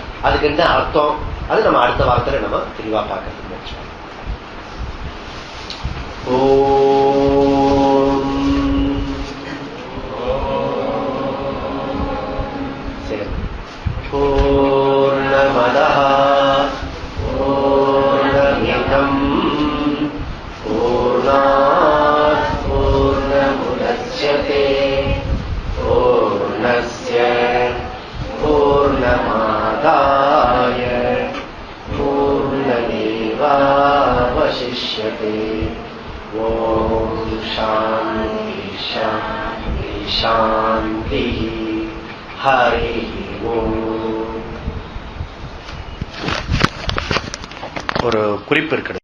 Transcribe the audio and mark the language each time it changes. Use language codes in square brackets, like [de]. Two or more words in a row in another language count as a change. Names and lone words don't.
[ta] அதுக்கு என்ன அர்த்தம், அது நம்ம அடுத்த வாரத்தில் நம்ம தெளிவா பார்க்கறதுக்கு முயற்சி பண்ணலாம். சரி. [sa] पूर्णमदः पूर्णमिदं पूर्णात् पूर्णमुदच्यते पूर्णस्य पूर्णमादाय पूर्णमेवावशिष्यते. ॐ शान्ति शान्ति शान्ति. हरि ॐ. [ta] ஒரு குறிப்பு இருக்கிறது.